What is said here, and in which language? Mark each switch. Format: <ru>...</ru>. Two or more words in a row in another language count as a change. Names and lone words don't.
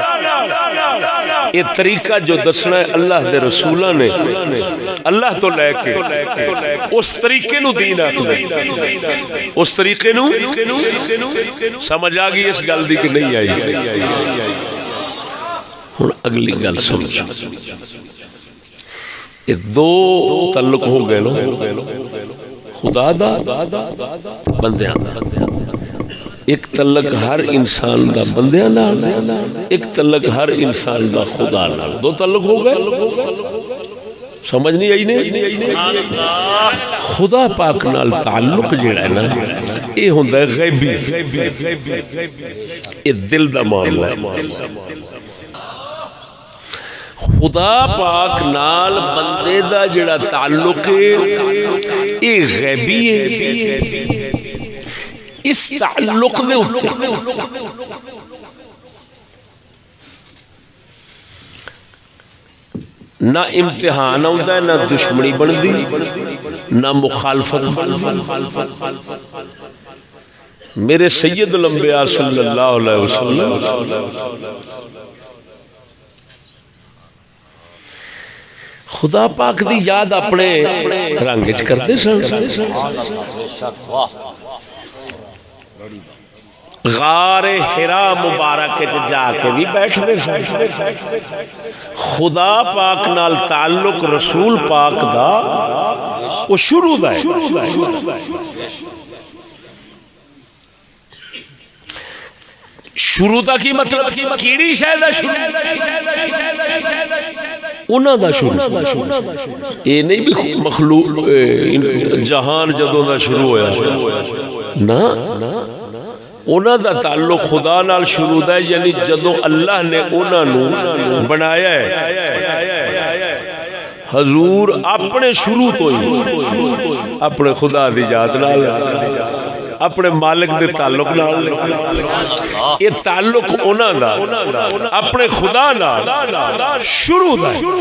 <pa>یہ طریقہ جو دسنا ہے اللہ دے رسولاں نے اللہ تو لے کے اس طریقے نو دین آکھدا، اس طریقے نو سمجھ آ گئی اس گل دی کہ نہیں آئی. ہن اگلی گل سمجھو، یہ 2 تعلق ہو گئے نا، خدا دا بندیاں دا. ایک تعلق ہر انسان دا بندیاں نال، ایک تعلق ہر انسان دا خدا نال، دو تعلق ہو گئے. سمجھ نہیں آئی نہیں؟ خدا پاک نال تعلق جڑا ہے نا یہ ہوندا ہے غیبی، یہ دل دا معاملہ ہے. خدا پاک نال بندے دا جڑا تعلق ہے یہ غیبی ہے. اس تعلق دے اوپر نہ امتحان آتا ہے، نہ دشمنی بندی، نہ مخالفت. میرے سید الانبیاء</pa> <ar>صلی اللہ علیہ وسلم</ar> <pa>خدا پاک دی یاد اپنے رنگ وچ کردے سن. غار حرا مبارک جا کے بھی بیٹھتے سن. خدا پاک نال تعلق رسول پاک دا وہ شروع دا ہے. شروع دا کی مطلب کیڑی شاید انہاں دا شروع. یہ نہیں بھی مخلوق جہان جدوں دا شروع ہویا نا، انہاں دا تعلق خدا نال شروع ہے، یعنی جدوں اللہ نے انہاں نو بنایا ہے. حضور اپنے شروع تو ہی اپنے خدا دی یاد نال، اپنے مالک دے تعلق نال، یہ تعلق انہاں دا اپنے خدا نال شروع ہے.</pa>